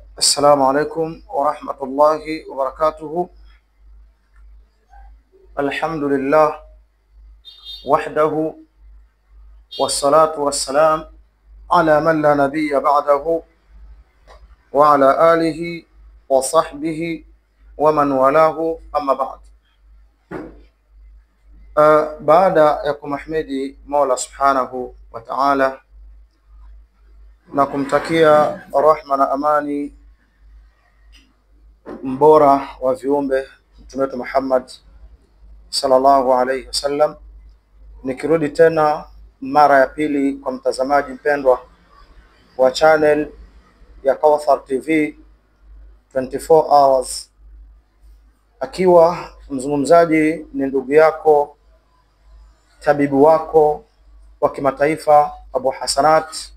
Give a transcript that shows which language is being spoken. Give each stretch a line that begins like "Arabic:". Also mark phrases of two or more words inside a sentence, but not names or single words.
Arabic: السلام عليكم ورحمة الله وبركاته. الحمد لله وحده والصلاة والسلام على من لا نبي بعده وعلى آله وصحبه ومن والاه أما بعد.
Swahili: Baada ya kumhimidi Mola
Arabic: سبحانه وتعالى
Swahili: na kumtakia rahma na amani mbora wa viumbe Mtume wetu Muhammad
Arabic: صلى الله عليه وسلم,
Swahili: nikirudi tena mara ya pili kwa mtazamaji mpendwa wa channel ya Kawthar TV 24 hours, akiwa mzungumzaji ni ndugu yako, tabibu wako wa kimataifa Abu Hasanat,